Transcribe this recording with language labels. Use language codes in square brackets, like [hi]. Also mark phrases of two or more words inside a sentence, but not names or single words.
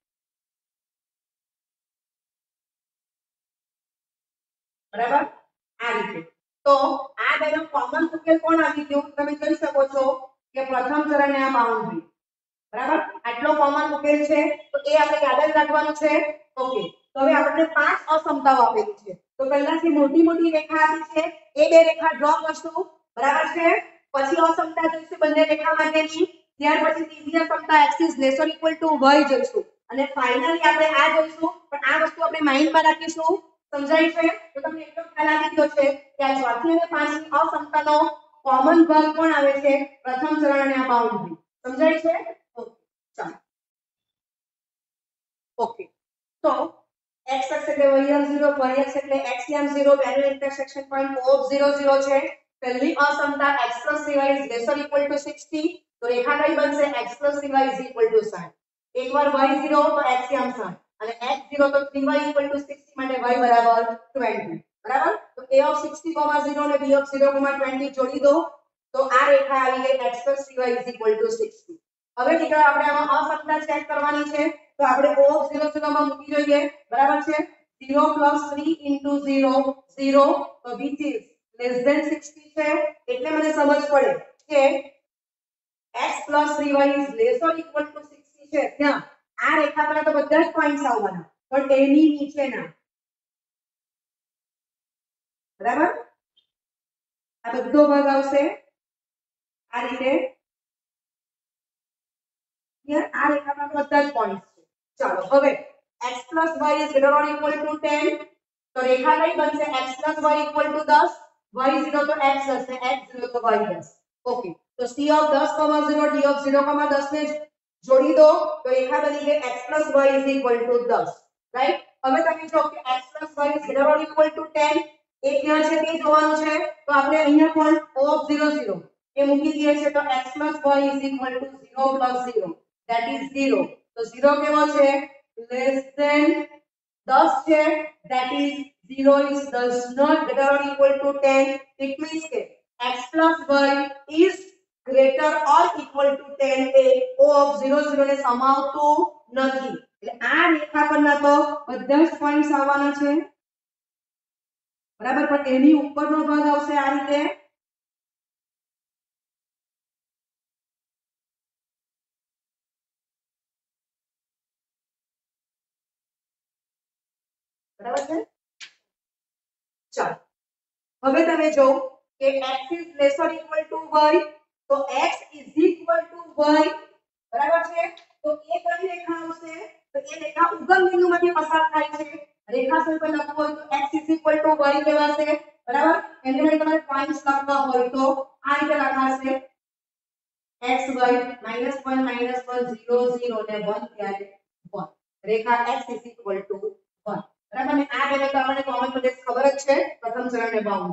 [gu] બરાબર આ રીતે તો આ બેનો કોમન ઉકેલ કોણ આવી ગયું તમે જોઈ શકો છો કે પ્રથમ ચરણને આ બાઉન્ડ્રી બરાબર આટલો કોમન ઉકેલ છે તો એ આપણે યાદ પેરેલલ રાખવાનું છે. ઓકે, તો હવે આપણે 5 અસમતાઓ આપેલી છે. તો પહેલાથી મોટી મોટી રેખા આપી છે, એ બે રેખા ડ્રો કરશું, બરાબર છે. પછી અસમતા જોઈશું બંને રેખા માટેની, ત્યાર પછી ત્રીજી અસમતા [en] x is lesser equal to y [gu] જોઈશું, અને ફાઇનલી આપણે આ જોઈશું. પણ આ વસ્તુ આપણે માઇન્ડમાં રાખીશું. સમજાય છે? તો તમને એટલો ખ્યાલ આવી ગયો છે કે આ ચોથી અને પાંચમી અસમતાનો કોમન ભાગ કોણ આવે છે? પ્રથમ ચરણ અને આ બાઉન્ડ્રી. સમજાય છે? ઓકે, ચાલો. ઓકે, તો x અક્ષ એટલે y0, y અક્ષ એટલે x0, બેનો [en] intersection point [gu] O0 છે. પહેલી અસમતા [en] x + 3y is lesser equal to 60, [gu] તો રેખા કઈ બનશે? [en] x + 3y is equal to 60. [gu] એકવાર y0 તો x યામ 60 અને x0 તો [en] 3y equal to 60 [gu] માટે y બરાબર 20. બરાબર? તો a of 60, 0 અને b of 0, 20 જોડી દો, તો આ રેખા આવી ગઈ [en] x + 3y is equal to 60. [gu] હવે દીકરા આપણે આમાં અસમતા ચેક કરવાની છે, તો આપણે O of 0 માં મૂકી જોઈએ, બરાબર છે. [en] 0 + 3 * 0 0, તો which is less than 60 છે. [gu] એટલે મને સમજ પડે કે [en] x + 3y is lesser equal to 60 [gu] છે. ત્યાં આ રેખા પર તો બધા જ પોઈન્ટ્સ આવવાના, પણ એની નીચેના, બરાબર, આ બધો ભાગ આવશે આ રીતે. આ રેખા પર બધા જ પોઈન્ટ્સ છે. ચાલો હવે [en] x + y is greater or equal to 10, [gu] તો રેખા કઈ બનશે? [en] x + y equal to 10, [gu] y0 તો x હશે, x0 તો y હશે. ઓકે, તો c of 10, 0, d of 0, 10 ને જોડી દો, તો રેખા બની ગઈ [en] x + y is equal to 10. [gu] રાઈટ? હવે તમે જો કે [en] x + y is greater or equal to 10, [gu] એ ક્યાં છે તે જોવાનું છે. તો આપણે અહીંયા પણ O of 0 0 એ મૂકી દઈએ છે, તો [en] x + y is equal to 0 + 0, that is 0. [gu] તો 0 કેવો છે? [en] less than 10 છે, that is 0 is does not greater or equal to 10. It means કે x + y is greater or equal to 10 એ O of 0 0 [gu] ને સમાવતું નથી. એટલે આ રેખા પરના તો બધા જ પોઈન્ટ્સ આવવાના છે, બરાબર, પણ એની ઉપરનો ભાગ આવશે આ રીતે. બરાબર છે? ચાલો હવે તમે જો કે [en] x is lesser equal to y, [gu] તો [en] x is equal to y, [gu] બરાબર છે. તો એ કઈ રેખા આવશે? તો એ રેખા ઉગમ બિંદુમાંથી પસાર થાય છે. રેખાખંડ પર લખવું હોય તો [en] x is equal to y [gu] કહેવાશે, બરાબર. એને માટે તમારે પોઈન્ટ્સ લખવા હોય તો આ રીતે લખાશે x y -1 -1 0 0 ને 1 ત્યારે 1. [en] રેખા x is equal to 1. [gu] બરાબર ને? આ બે તો આપણને [en] common place [gu] ખબર જ છે, પ્રથમ ચરણ ને બાઉન્ડ.